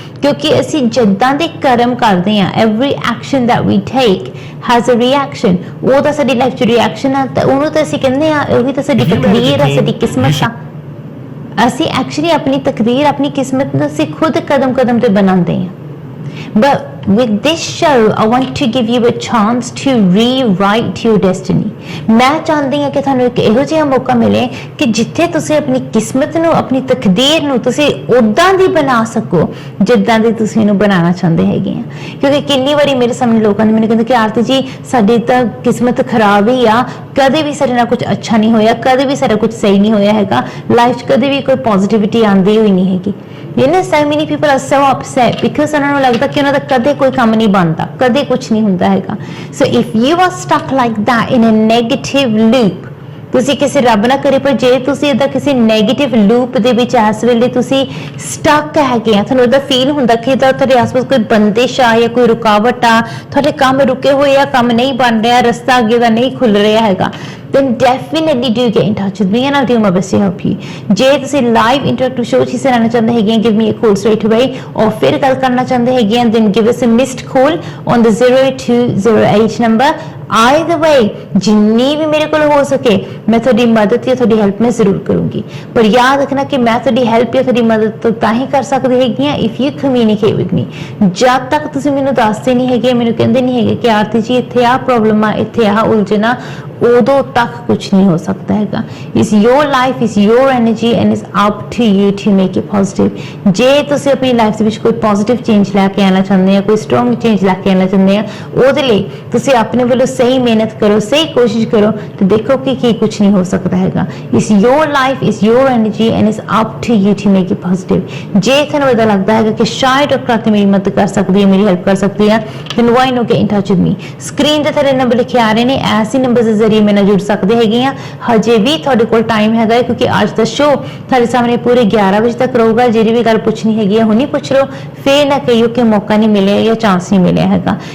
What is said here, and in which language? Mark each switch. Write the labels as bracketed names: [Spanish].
[Punjabi] ਕਿਉਂਕਿ ਅਸੀਂ ਜਿੱਦਾਂ ਦੇ ਕਰਮ ਕਰਦੇ ਆ, [English] Every action that we take has a reaction. [Punjabi] ਉਹ ਤਾਂ ਸਾਡੀ ਲਾਈਫ 'ਚ ਰਿਐਕਸ਼ਨ ਆ, ਤਾਂ ਉਹਨੂੰ ਤਾਂ ਅਸੀਂ ਕਹਿੰਦੇ ਆ ਉਹੀ ਤਾਂ ਸਾਡੀ ਤਕਦੀਰ ਆ, ਸਾਡੀ ਕਿਸਮਤ ਆ। ਅਸੀਂ ਐਕਚੁਅਲੀ ਆਪਣੀ ਤਕਦੀਰ, ਆਪਣੀ ਕਿਸਮਤ ਨੂੰ ਅਸੀਂ ਖੁਦ ਕਦਮ ਤੇ ਬਣਾਉਂਦੇ ਆ। [English] But with this show, I want to give you a chance to rewrite your destiny. [Hindi] मैं चाहती [Punjabi] ਹਾਂ ਕਿ ਤੁਹਾਨੂੰ ਇੱਕ ਇਹੋ ਜਿਹਾ ਮੌਕਾ ਮਿਲੇ ਕਿ ਜਿੱਥੇ ਤੁਸੀਂ ਆਪਣੀ ਕਿਸਮਤ ਨੂੰ, ਆਪਣੀ ਤਕਦੀਰ ਨੂੰ ਤੁਸੀਂ ਉਦਾਂ ਦੀ ਬਣਾ ਸਕੋ ਜਿੱਦਾਂ ਦੀ ਤੁਸੀਂ ਇਹਨੂੰ ਬਣਾਉਣਾ ਚਾਹੁੰਦੇ ਹੈਗੇ ਆ। ਕਿਉਂਕਿ ਕਿੰਨੀ ਵਾਰੀ ਮੇਰੇ ਸਾਹਮਣੇ ਲੋਕਾਂ ਨੇ ਮੈਨੂੰ ਕਹਿੰਦੇ ਕਿ ਆਰਤੀ ਜੀ ਸਾਡੀ ਤਾਂ ਕਿਸਮਤ ਖਰਾਬ ਹੀ ਆ, ਕਦੇ ਵੀ ਸਾਡੇ ਨਾਲ ਕੁਝ ਅੱਛਾ ਨਹੀਂ ਹੋਇਆ, ਕਦੇ ਵੀ ਸਾਡਾ ਕੁਝ ਸਹੀ ਨਹੀਂ ਹੋਇਆ ਹੈਗਾ, ਲਾਈਫ 'ਚ ਕਦੇ ਵੀ ਕੋਈ ਪੋਜ਼ਿਟਿਵਿਟੀ ਆਉਂਦੀ ਹੋਈ ਨਹੀਂ ਹੈਗੀ। [English] You know, so many people are so upset because [Punjabi] ਉਹਨਾਂ ਨੂੰ ਲੱਗਦਾ ਕਿ ਉਹਨਾਂ ਦਾ ਕਦੇ ਕੋਈ ਕੰਮ ਨਹੀਂ ਬਣਦਾ, ਕਦੇ ਕੁਝ ਨਹੀਂ ਹੁੰਦਾ ਹੈਗਾ। [English] So if you are stuck like that in a negative loop, [Punjabi] ਤੁਸੀਂ ਕਿਸੇ ਰੱਬ ਨਾ ਕਰੇ ਪਰ ਜੇ ਤੁਸੀਂ ਇਹਦਾ ਕਿਸੇ ਨੈਗੇਟਿਵ ਲੂਪ ਦੇ ਵਿੱਚ ਇਸ ਵੇਲੇ ਤੁਸੀਂ ਸਟਕ ਹੈਗੇ ਆ, ਤੁਹਾਨੂੰ ਇਹਦਾ ਫੀਲ ਹੁੰਦਾ ਕਿ ਤੁਹਾਡੇ ਆਸ-ਪਾਸ ਕੋਈ ਬੰਦਿਸ਼ ਆ ਜਾਂ ਕੋਈ ਰੁਕਾਵਟ ਆ, ਤੁਹਾਡੇ ਕੰਮ ਰੁਕੇ ਹੋਏ ਆ, ਕੰਮ ਨਹੀਂ ਬਣ ਰਿਹਾ, ਰਸਤਾ ਅੱਗੇ ਦਾ ਨਹੀਂ ਖੁੱਲ ਰਿਹਾ ਹੈਗਾ, [English] then definitely do get in touch with me and I'll do my best to help you. [Punjabi] ਜੇ ਤੁਸੀਂ ਲਾਈਵ ਇੰਟਰੈਕਟਿਵ ਸ਼ੋਅ 'ਚ ਹਿੱਸਾ ਲੈਣਾ ਚਾਹੁੰਦੇ ਹੈਗੇ [English] give me a call straight away, or [Punjabi] ਫਿਰ ਗੱਲ ਕਰਨਾ ਚਾਹੁੰਦੇ ਹੈਗੇ [English] then give us a missed call on the 0208 number. Either way, [Punjabi] ਜਿੰਨੀ ਵੀ ਮੇਰੇ ਕੋਲ ਹੋ ਸਕੇ ਮੈਂ ਤੁਹਾਡੀ ਮਦਦ ਜਾਂ ਤੁਹਾਡੀ ਹੈਲਪ ਮੈਂ ਜ਼ਰੂਰ ਕਰੂੰਗੀ। ਪਰ ਯਾਦ ਰੱਖਣਾ ਕਿ ਮੈਂ ਤੁਹਾਡੀ ਹੈਲਪ ਜਾਂ ਤੁਹਾਡੀ ਮਦਦ ਤਾਂ ਹੀ ਕਰ ਸਕਦੀ ਹੈਗੀ ਆ [English] if you communicate with me. [Punjabi] ਜਦ ਤੱਕ ਤੁਸੀਂ ਮੈਨੂੰ ਦੱਸਦੇ ਨਹੀਂ ਹੈਗੇ, ਮੈਨੂੰ ਕਹਿੰਦੇ ਨਹੀਂ ਹੈਗੇ ਕਿ ਆਰਤੀ ਜੀ ਇੱਥੇ ਆਹ ਪ੍ਰੋਬਲਮ ਆ, ਇੱਥੇ ਆਹ ਉਲਝਣ ਆ, ਉਦੋਂ ਤੱਕ ਕੁਝ ਨਹੀਂ ਹੋ ਸਕਦਾ ਹੈਗਾ। [English] It's your life, it's your energy and it's up to you to make it positive. [Punjabi] ਜੇ ਤੁਸੀਂ ਆਪਣੀ ਲਾਈਫ ਦੇ ਵਿੱਚ ਕੋਈ ਪੋਜ਼ਿਟਿਵ ਚੇਂਜ ਲੈ ਕੇ ਆਉਣਾ ਚਾਹੁੰਦੇ ਆ, ਕੋਈ ਸਟਰੋਂਗ ਚੇਂਜ ਲੈ ਕੇ ਆਉਣਾ ਚਾਹੁੰਦੇ ਆ, ਉਹਦੇ ਲਈ ਤੁਸੀਂ ਆਪਣੇ ਵੱਲੋਂ ਸਹੀ ਮਿਹਨਤ ਕਰੋ, ਸਹੀ ਕੋਸ਼ਿਸ਼ ਕਰੋ ਤੇ ਦੇਖੋ ਕਿ ਕੀ ਕੁਝ ਨਹੀਂ ਹੋ ਸਕਦਾ ਹੈਗਾ। [English] It's your life, it's your energy and it's up to you to make it positive. [Punjabi] ਜੇ ਤੁਹਾਨੂੰ ਇਹਦਾ ਲੱਗਦਾ ਹੈਗਾ ਕਿ ਸ਼ਾਇਦ ਡਾਕਟਰ ਆਰਤੀ ਮੇਰੀ ਮਦਦ ਕਰ ਸਕਦੀ ਹੈ, ਮੇਰੀ ਹੈਲਪ ਕਰ ਸਕਦੀ ਹੈ, [English] then why not get in touch with me? [Punjabi] Screen ਤੇ ਤੁਹਾਡੇ ਨੰਬਰ ਲਿਖੇ ਆ ਰਹੇ ਨੇ, ਐਸੇ ਨੰਬਰ ਦੇ ਜ਼ਰੀਏ ਮੇਰੇ ਨਾਲ ਜੁੜ ਸਕਦੇ ਹੈਗੇ ਆ। ਹਜੇ ਵੀ ਤੁਹਾਡੇ ਕੋਲ ਟਾਈਮ ਹੈਗਾ ਕਿਉਂਕਿ ਅੱਜ ਦਾ ਸ਼ੋਅ ਤੁਹਾਡੇ ਸਾਹਮਣੇ ਪੂਰੇ 11 ਵਜੇ ਤੱਕ ਰਹੂਗਾ। ਜਿਹੜੀ ਵੀ ਗੱਲ ਪੁੱਛਣੀ ਹੈਗੀ ਆ ਹੁਣੀ ਪੁੱਛ ਲਓ, ਫੇਰ ਨਾ ਕਹੀਓ ਕਿ ਮੌਕਾ ਨਹੀਂ ਮਿਲਿਆ ਜਾਂ ਚਾਂਸ ਨਹੀਂ ਮਿਲਿਆ ਹੈਗਾ।